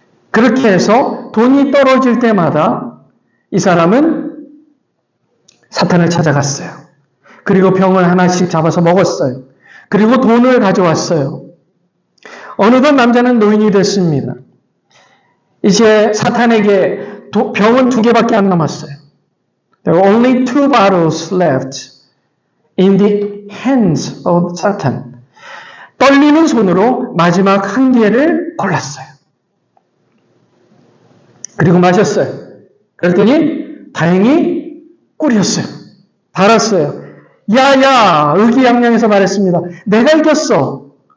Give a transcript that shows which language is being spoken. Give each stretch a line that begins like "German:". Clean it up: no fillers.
Korean: 그렇게 해서 돈이 떨어질 때마다 이 사람은 사탄을 찾아갔어요. 그리고 병을 하나씩 잡아서 먹었어요. 그리고 돈을 가져왔어요. 어느덧 남자는 노인이 됐습니다. 이제 사탄에게 병은 2개밖에 안 남았어요.
English: There were only 2 bottles left in the hands of Satan.
Korean: 떨리는 손으로 마지막 1개를 골랐어요. 그리고 마셨어요. 그랬더니 다행히 꿀이었어요. 달았어요. 야야, 의기양양해서 말했습니다. 내가 이겼어.